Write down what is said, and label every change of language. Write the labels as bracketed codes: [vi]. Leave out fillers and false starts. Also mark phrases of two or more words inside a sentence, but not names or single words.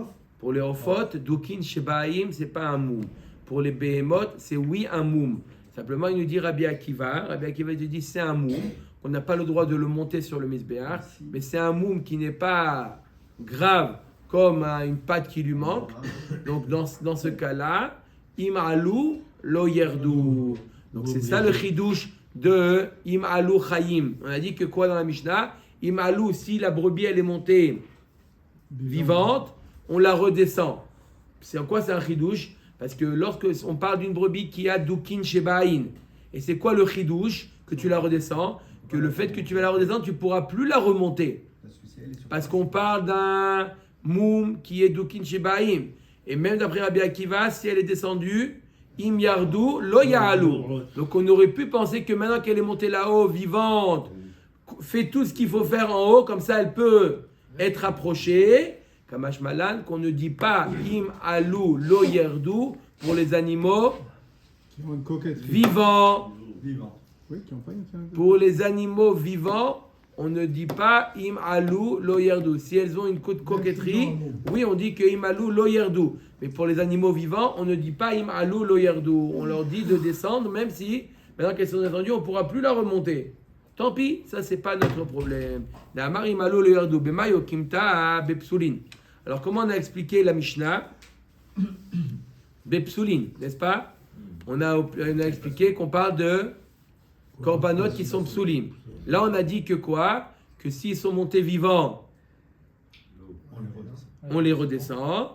[fr] Pour les ophotes, [he] דוקין שבעין, [fr] c'est pas un moum. Pour les behemoths, c'est oui un moum. Simplement, il nous dit Rabbi Akiva. Rabbi Akiva il te dit c'est un moum. On n'a pas le droit de le monter sur le misbéach, mais c'est un moum qui n'est pas grave comme une patte qui lui manque. Donc dans ce cas-là, [he] אם עלו לא ירדו. [fr] Donc c'est ça le chidouche de [he] אם עלו חיים. [fr] On a dit que quoi dans la Mishnah? Imalou, si la brebis elle est montée vivante, on la redescend. C'est en quoi c'est un chidouche? Parce que lorsque on parle d'une brebis qui a [he] דוקין שבעין, [fr] et c'est quoi le chidouche que tu la redescends? Que le fait que tu vas la redescendre, tu ne pourras plus la remonter. Parce qu'on parle d'un moum qui est [he] דוקין שבעין. [fr] Et même d'après Rabbi Akiva, si elle est descendue, [he] אם ירדו לא יעלו. [fr] Donc on aurait pu penser que maintenant qu'elle est montée là-haut, vivante, fait tout ce qu'il faut faire en haut, comme ça elle peut être approchée. [arc] קא משמע לן, [fr] qu'on ne dit pas [he] אם עלו לא ירדו [fr] pour les animaux Qui ont une coquetterie. vivants. Vivant. Oui, qui n'ont pas une. Pour les animaux vivants, on ne dit pas [he] אם עלו לא ירדו. [fr] Si elles ont une coquetterie, oui, on dit que [he] אם עלו לא ירדו. [fr] Mais pour les animaux vivants, on ne dit pas [he] אם עלו לא ירדו. [fr] On leur dit de descendre, même si, maintenant qu'elles sont descendues, on ne pourra plus la remonter. Tant pis, ça, c'est pas notre problème. [arc] דאמר אם עלו לא ירדו במאי אוקימתא בפסולין. [fr] Alors, comment on a expliqué la Mishnah? Bepsulin, n'est-ce pas? On a expliqué qu'on parle de korbanot qui sont psulim. Là, on a dit que quoi? Que s'ils sont montés vivants, on les redescend.